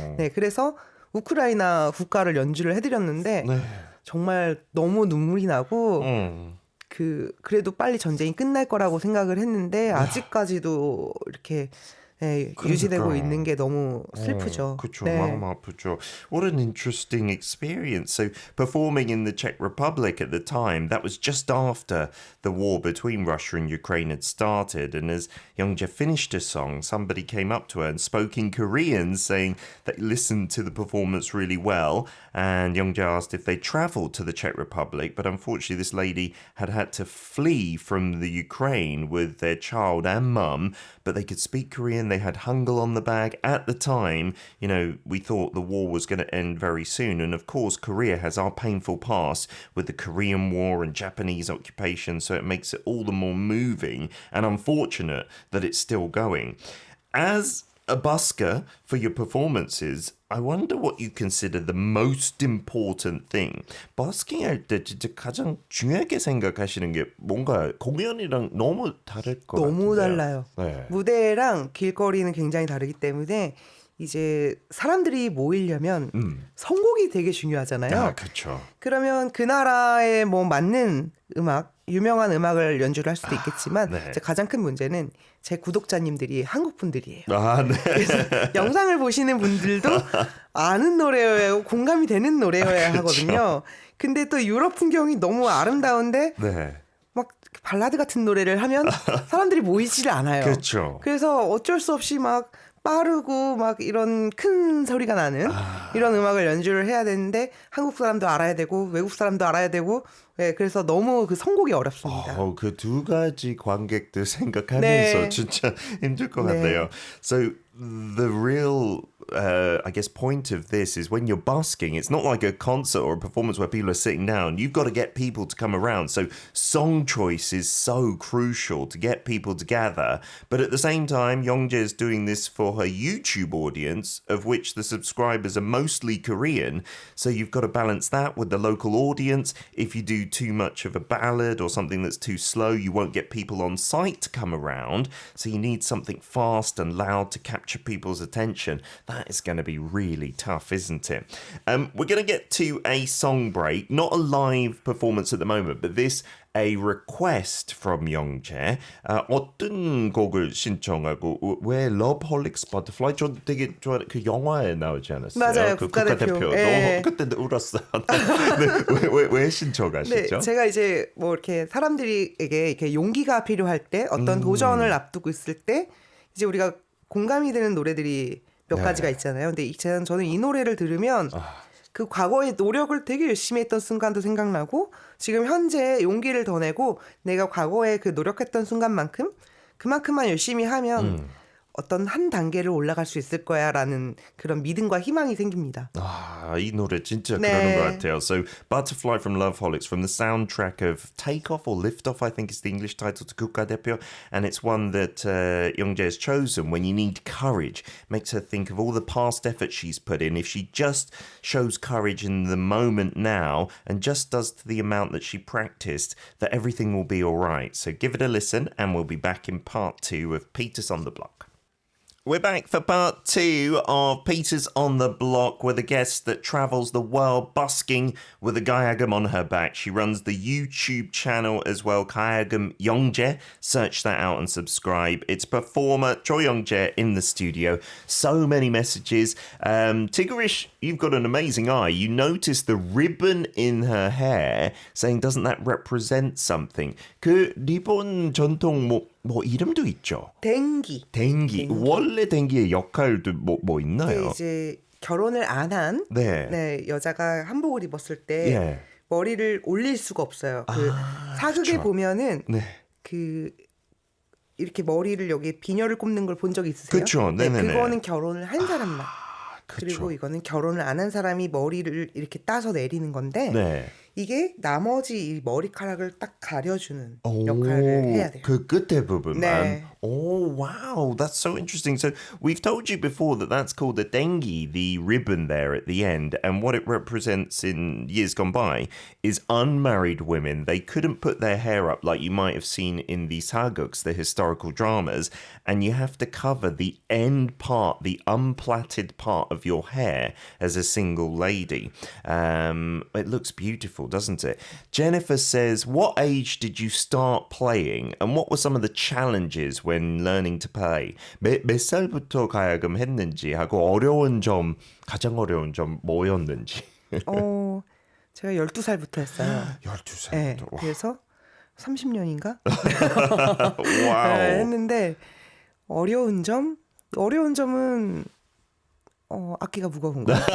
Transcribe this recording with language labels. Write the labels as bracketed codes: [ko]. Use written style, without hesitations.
[ko] 네, 그래서 우크라이나 국가를 연주를 해드렸는데 정말 너무 눈물이 나고 그래도 빨리 전쟁이 끝날 거라고 생각을 했는데 아직까지도 이렇게 유지되고 있는 게 너무 슬프죠. 그렇죠. 마음 아프죠. [en] What an interesting experience. So performing in the Czech Republic at the time, that was just after the war between Russia and Ukraine had started. And as Youngjae finished her song, somebody came up to her and spoke in Korean, saying they listened to the performance really well. And Youngjae asked if they traveled to the Czech Republic, but unfortunately this lady had to flee from the Ukraine with their child and mum, but they could speak Korean. They had Hangul on the bag. At the time, you know, we thought the war was going to end very soon. And of course, Korea has our painful past with the Korean War and Japanese occupation, so it makes it all the more moving and unfortunate that it's still going. As a busker for your performances, I wonder what you consider the most important thing. [ko] busking 할 때 진짜 가장 중요하게 생각하시는 게 뭔가 공연이랑 너무 다를 것 같아요. 너무 달라요. 무대랑 길거리는 굉장히 다르기 때문에 이제 사람들이 모이려면 선곡이 되게 중요하잖아요. 그렇죠. 그러면 그 나라에 뭐 맞는 음악 유명한 음악을 연주를 할 수도 있겠지만 네. 가장 큰 문제는 제 구독자님들이 한국 분들이에요. 아, 네. 그래서 영상을 보시는 분들도 아는 노래여야 공감이 되는 노래여야 하거든요. 근데 또 유럽 풍경이 너무 아름다운데 네. 막 발라드 같은 노래를 하면 사람들이 모이지를 않아요. 그렇죠. 그래서 어쩔 수 없이 막 빠르고 막 이런 큰 소리가 나는 이런 음악을 연주를 해야 되는데 한국 사람도 알아야 되고 외국 사람도 알아야 되고 네, 그래서 너무 그 선곡이 어렵습니다. 그 두 가지 관객들 생각하면서 네. 진짜 힘들 것 같아요. [en] So the real I guess point of this is when you're busking, it's not like a concert or a performance where people are sitting down. You've got to get people to come around. So song choice is so crucial to get people to gather. But at the same time, Youngjae is doing this for her YouTube audience, of which the subscribers are mostly Korean. So you've got to balance that with the local audience. If you do too much of a ballad or something that's too slow, you won't get people on site to come around. So you need something fast and loud to capture people's attention. That is going to be really tough, isn't it? We're going to get to a song break, not a live performance at the moment, but this a request from Youngjae. [ko] 어떤 곡을 신청하고 왜 Loveholics Butterfly? 저 되게 좋아하는 그 영화에 나오지 않았어요? 맞아요. 그 국가대표. 너무 그때 울었어요. 네, 왜 신청하시죠? 네, 제가 이제 뭐 이렇게 사람들에게 이렇게 용기가 필요할 때 어떤 도전을 앞두고 있을 때 이제 우리가 공감이 되는 노래들이 몇 가지가 있잖아요. 근데 저는 이 노래를 들으면 그 과거의 노력을 되게 열심히 했던 순간도 생각나고 지금 현재 용기를 더 내고 내가 과거에 그 노력했던 순간만큼 그만큼만 열심히 하면 어떤 한 단계를 올라갈 수 있을 거야라는 그런 믿음과 희망이 생깁니다. 이 노래 진짜 그러는 것 같아요. [en] So Butterfly from Loveholics from the soundtrack of Take Off or Lift Off, I think is the English title to 국가대표, and it's one that Youngjae has chosen when you need courage. Makes her think of all the past effort she's put in. If she just shows courage in the moment now and just does to the amount that she practiced, that everything will be all right. So give it a listen and we'll be back in part 2 of Peters on the Block. We're back for part 2 of Peters on the Block with a guest that travels the world busking with a gayagum on her back. She runs the YouTube channel as well, gayagum Youngjae. Search that out and subscribe. It's performer Cho Youngjae in the studio. So many messages. Tigerish, you've got an amazing eye. You notice the ribbon in her hair, saying, doesn't that represent something? [ko] 그 리본 전통 뭐 이름도 있죠. 댕기. 원래 댕기의 역할도 뭐 있나요? 이제 결혼을 안 한 여자가 한복을 입었을 때 머리를 올릴 수가 없어요. 그 사극에 그쵸. 보면은 그 이렇게 머리를 여기 비녀를 꼽는 걸 본 적 있으세요? 그렇죠. 그거는 결혼을 한 사람만. 그리고 이거는 결혼을 안 한 사람이 머리를 이렇게 따서 내리는 건데 이게 나머지 이 머리카락을 딱 가려주는 역할을 해야 돼요. 그 끝에 부분만. [en] Oh, wow. That's so interesting. So we've told you before that that's called the dengi, the ribbon there at the end. And what it represents in years gone by is unmarried women. They couldn't put their hair up like you might have seen in the saguks, the historical dramas. And you have to cover the end part, the unplaited part of your hair as a single lady. It looks beautiful, doesn't it? Jennifer says, what age did you start playing and what were some of the challenges when learning to play? [ko] 몇 살부터 가야금 했는지 하고 가장 어려운 점 뭐였는지. 제가 12살부터 했어요. 12살부터. 네, 그래서 30년인가? 와우. 했는데 어려운 점은 악기가 무거운 거.